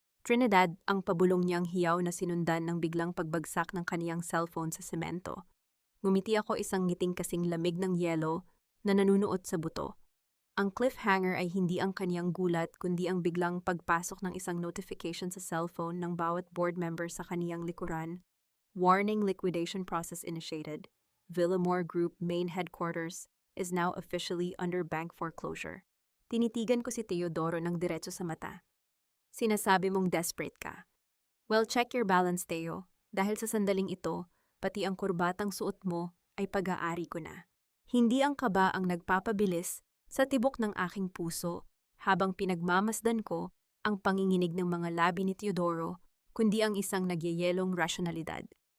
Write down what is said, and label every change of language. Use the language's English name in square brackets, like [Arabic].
[Filipino] Trinidad, ang pabulong niyang hiyaw na sinundan ng biglang pagbagsak ng kaniyang cellphone sa semento. Ngumiti ako, isang ngiting kasing lamig ng yelo na nanunuot sa buto. Ang cliffhanger ay hindi ang kaniyang gulat kundi ang biglang pagpasok ng isang notification sa cellphone ng bawat board member sa kaniyang likuran. [English] Warning, liquidation process initiated. Villamore Group main headquarters is now officially under bank foreclosure. [Filipino] Tinitigan ko si Teodoro ng diretso sa mata. Sinasabi mong desperate ka. [English] Well, check your balance, Teo. [Filipino] Dahil sa sandaling ito, pati ang kurbatang suot mo ay pag-aari ko na. Hindi ang kaba ang nagpapabilis sa tibok ng aking puso habang pinagmamasdan ko ang panginginig ng mga labi ni Teodoro, kundi ang isang nagyayelong rasyonalidad.